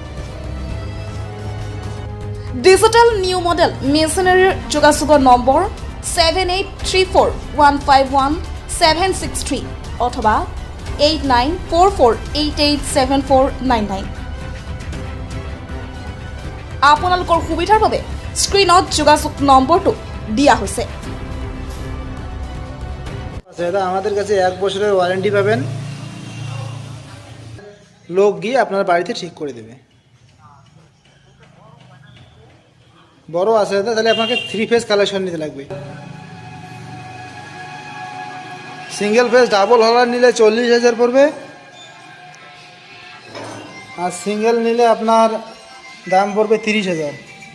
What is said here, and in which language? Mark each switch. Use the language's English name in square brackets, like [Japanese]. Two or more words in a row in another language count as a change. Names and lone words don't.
[Assamese] ডিজিটেল নিউ মডেল মেচিনেৰীৰ যোগাযোগৰ নম্বৰ 7834151763 অথবা 8944887499। আপোনালোকৰ সুবিধাৰ বাবে স্ক্ৰীনত যোগাযোগ নম্বৰটো দিয়া হৈছে। [Bangla] দাদা আমাদের কাছে 1 বছরের ওয়ারেন্টি পাবেন, লোক গিয়ে আপনার বাড়িতে ঠিক করে দেবে। বড় আছে দাদা, তাহলে আপনাকে 3 [English] phase collection [Bangla] নিতে লাগবে। [English] single phase double [Bangla] হলার নিলে 40,000 পড়বে, আর সিঙ্গেল নিলে আপনার দাম পড়বে 30,000।